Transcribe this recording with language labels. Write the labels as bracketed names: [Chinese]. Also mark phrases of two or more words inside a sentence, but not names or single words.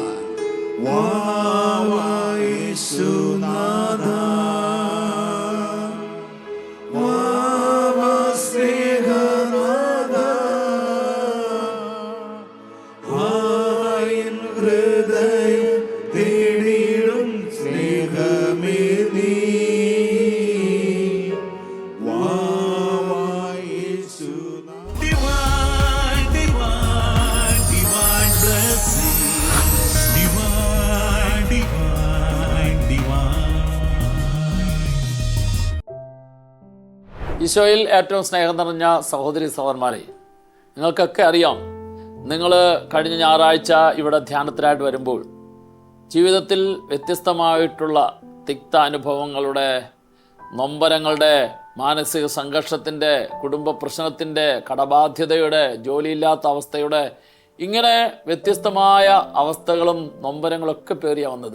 [Malayalam] യേശുനാഥ, സ്നേഹനാഥ, ഹൃദയം തേടിയിടും സ്നേഹമേ നീ. [English] Divine, divine, divine blessing. Divine, divine, divine. [Malayalam] ഈശോയിൽ ഏറ്റവും സ്നേഹം നിറഞ്ഞ സഹോദരി സഹോദരന്മാരെ, നിങ്ങൾക്കൊക്കെ അറിയാം, നിങ്ങൾ കഴിഞ്ഞ ഞായറാഴ്ച ഇവിടെ ധ്യാനത്തിനായിട്ട് വരുമ്പോൾ ജീവിതത്തിൽ വ്യത്യസ്തമായിട്ടുള്ള തിക്ത അനുഭവങ്ങളുടെ, നൊമ്പരങ്ങളുടെ, മാനസിക സംഘർഷത്തിൻ്റെ, കുടുംബ പ്രശ്നത്തിൻ്റെ, കടബാധ്യതയുടെ, ജോലിയില്ലാത്ത അവസ്ഥയുടെ, ഇങ്ങനെ വ്യത്യസ്തമായ അവസ്ഥകളും നൊമ്പരങ്ങളൊക്കെ പേറിയാ വന്നത്.